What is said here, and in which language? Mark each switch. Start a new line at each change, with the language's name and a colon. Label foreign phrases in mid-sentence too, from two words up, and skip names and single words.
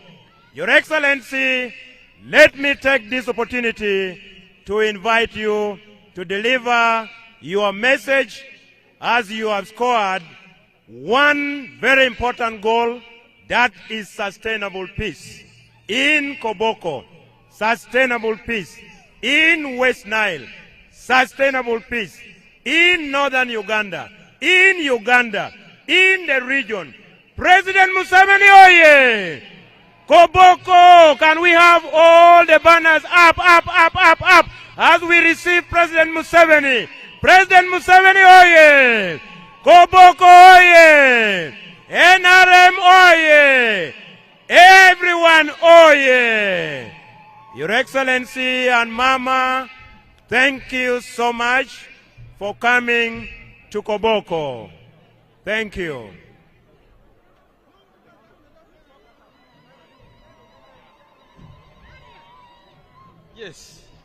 English: Your Excellency, let me take this opportunity to invite you to deliver your message as you have scored one very important goal, that is sustainable peace in Koboko, sustainable peace in West Nile, sustainable peace in northern Uganda, in the region. President Museveni oye! Koboko, can we have all the banners up as we receive President Museveni? President Museveni oye! Koboko oye! NRM oye! Everyone oye! Your Excellency and Mama, thank you so much for coming to Koboko. Thank you. Yes.